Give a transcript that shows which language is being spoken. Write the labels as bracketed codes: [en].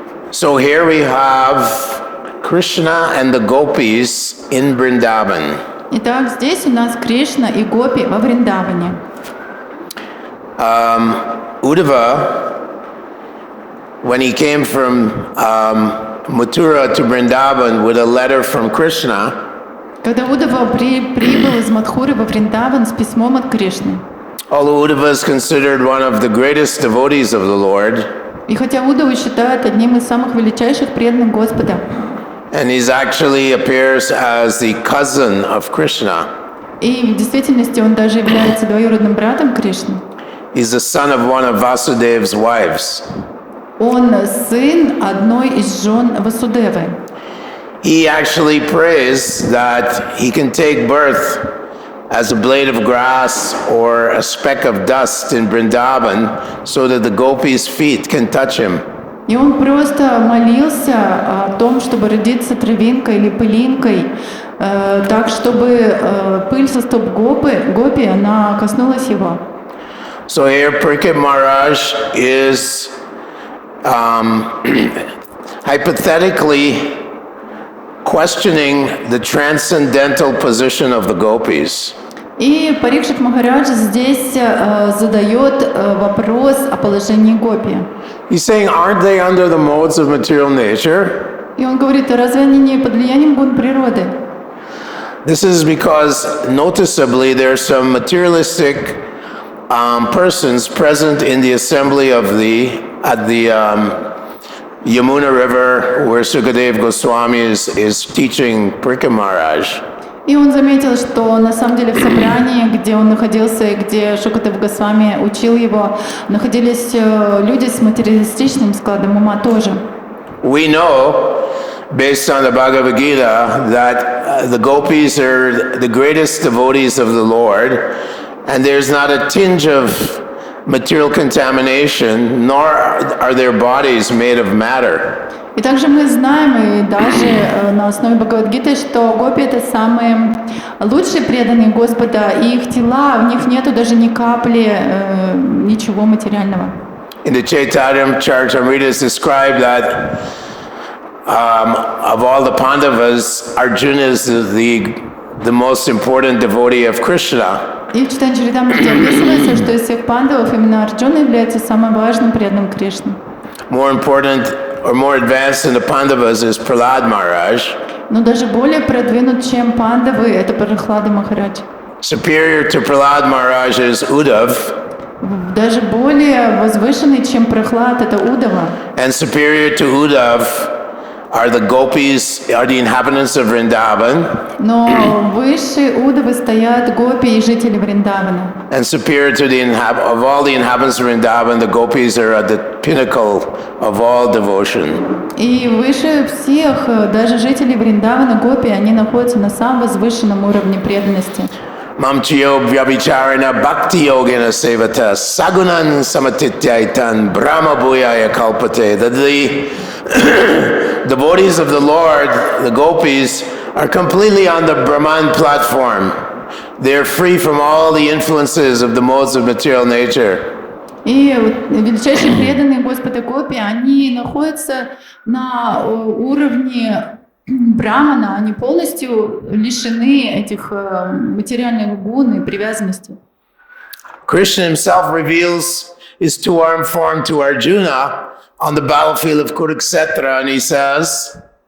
[en] So here we have Krishna and the Gopis in Vrindavan. [ru] Итак, здесь у нас Кришна и гопи во Вриндаване. [en] Uddhava, when he came from Mathura to Vrindavan with a letter from Krishna, [ru] Когда Удава прибыл из Мадхуры во Вриндаван с письмом от Кришны, [en] although Uddhava is considered one of the greatest devotees of the Lord, [ru] и хотя Удаву считают одним из самых величайших преданных Господа, [en] and he actually appears as the cousin of Krishna, [ru] и в действительности он даже является двоюродным братом Кришны, [en] he's the son of one of Vasudev's wives. [ru] он сын одной из жен Васудевы. [en] He actually prays that he can take birth as a blade of grass or a speck of dust in Vrindavan so that the gopis' feet can touch him. [ru] И он просто молился о том, чтобы родиться травинкой или пылинкой, так, чтобы пыль со стоп гопи, она коснулась его. [en] So here Parikshit Maharaj is hypothetically questioning the transcendental position of the gopis. [ru] И Парикшит Махарадж здесь задает вопрос о положении гопи. [en] He's saying, aren't they under the modes of material nature? [ru] И он говорит, разве они не под влиянием гун природы? [en] This is because noticeably there are some materialistic persons present in the assembly of at the Yamuna River where Sukadeva Goswami is teaching Parikam Maharaj. [ru] И он заметил, что на самом деле в собрании, где он находился и где Шукадев Госвами учил его, находились люди с материалистичным складом ума тоже. [en] We know, based on the Bhagavad Gita, that the Gopis are the greatest devotees of the Lord, and there's not a tinge of material contamination, nor are their bodies made of matter. [ru] И также мы знаем, и даже на основе Бхагавад-гиты, что гопи — это самые лучшие преданные Господа, и их тела, в них нету даже ни капли ничего материального. [en] In the Chaitanya Charitamrita is described that of all the Pandavas, Arjuna is the most important devotee of Krishna. [ru] И в Чайтанья Чаритамрите описывается, что из всех пандавов именно Арджуна является самым важным преданным Кришне. [en] More important or more advanced than the Pandavas is Prahlad Maharaj. [ru] Но даже более продвинут, чем пандавы, это Прахлада Махарадж. [en] Superior to Prahlad Maharaj is Uddhav. [ru] Даже более возвышенный, чем Прахлад, это Удава. [en] And superior to Uddhav are the Gopis, are the inhabitants of Vrindavan. [ru] Но выше Удавы стоят гопи и жители Вриндавана. [en] And superior to of all the inhabitants of Vrindavan, the Gopis are at the pinnacle of all devotion. [ru] И выше всех, даже жителей Вриндавана, гопи, они находятся на самом возвышенном уровне преданности. [sa] Mamchiyo vyabhicharana bhakti yogena sevata sagunan samatityaitan brahma bhuyaya kalpate. [en] That the devotees of the Lord, the Gopis, are completely on the Brahman platform. They're free from all the influences of the modes of material nature. [ru] И величайшие преданные Господа гопи, они находятся на уровне Брамана, они полностью лишены этих материальных гун и привязанностей. [en] Krishna himself reveals his two-armed form to Arjuna on the battlefield of Kurukshetra, and he says,